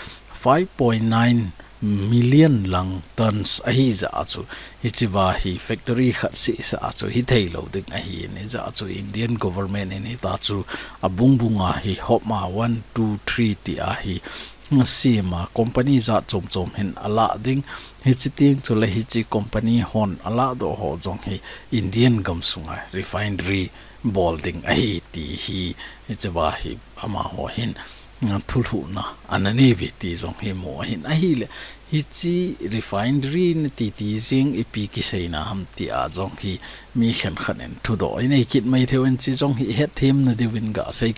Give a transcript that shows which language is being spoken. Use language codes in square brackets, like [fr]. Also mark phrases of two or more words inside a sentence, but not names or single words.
[tcz] 5.9 million lang tons a hi za chu hi chiwa hi factory khat si sa chu hi thei lo ding a hi ne za chu [en] Indian government [tcz] in ta chu abung bunga hi hopma 1 2 3 ti a hi sima company za chom hin ala ding hi chi ting chu le hi chi company hon ala do ho jong hi Indian gam sunga refinery bolding a hi ti hi chiwa hi ama ho hin thulhu na anani vi ti jong hi mo hin a hi le hi chi refinery ni ti jing ipi ki seina ham ti a jong hi mi khan khanen thu do nei kit mai thewen chi jong hi het them na divin ga sei